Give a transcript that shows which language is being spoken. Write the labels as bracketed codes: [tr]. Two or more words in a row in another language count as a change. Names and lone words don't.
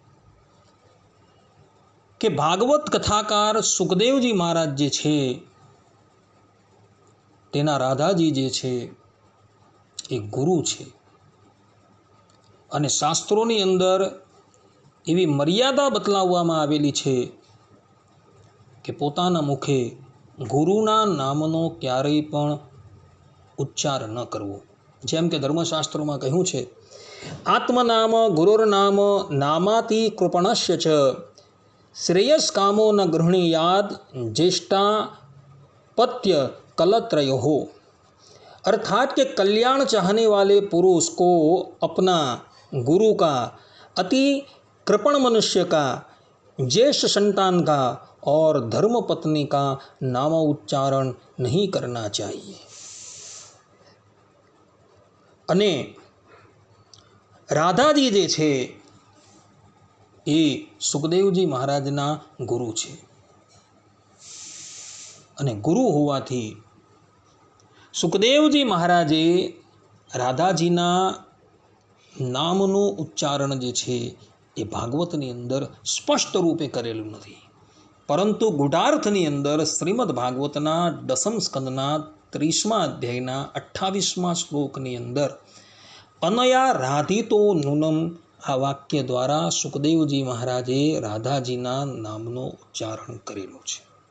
[gu] કે ભાગવત કથાકાર સુખદેવજી મહારાજ જે છે તેના રાધાજી જે છે એ ગુરુ છે અને શાસ્ત્રોની અંદર એવી મર્યાદા બતલાવવામાં આવેલી છે કે પોતાના મુખે ગુરુના નામનો ક્યારેય પણ ઉચ્ચાર ન કરવો। જેમ કે ધર્મશાસ્ત્રોમાં કહ્યું છે, [sa] આત્મનામ ગુરુર્નામ નામાતિ કૃપણસ્ય ચ શ્રેયસ કામો ન ગૃહણીયાદ ज्येष्ठा पत्य कलत्रयो। [hi] अर्थात के कल्याण चाहने वाले पुरुष को अपना गुरु का, अति कृपण मनुष्य का, ज्येष्ठ संतान का और धर्म पत्नी का नाम उच्चारण नहीं करना चाहिए। [gu] અને રાધાજી જે છે એ સુખદેવજી મહારાજના ગુરુ છે અને ગુરુ હોવાથી સુખદેવજી મહારાજે રાધાજીના નામનું ઉચ્ચારણ જે છે એ ભાગવતની અંદર સ્પષ્ટ રૂપે કરેલું નથી, પરંતુ ગુઢાર્થની અંદર શ્રીમદ ભાગવતના દસમ સ્કંદના 30મા અધ્યાયના 28મા શ્લોકની અંદર [sa] અનયા રાધિતો નૂનમ [gu] આ વાક્ય દ્વારા સુખદેવજી મહારાજે રાધાજીના નામનો ઉચ્ચારણ કરેલું છે।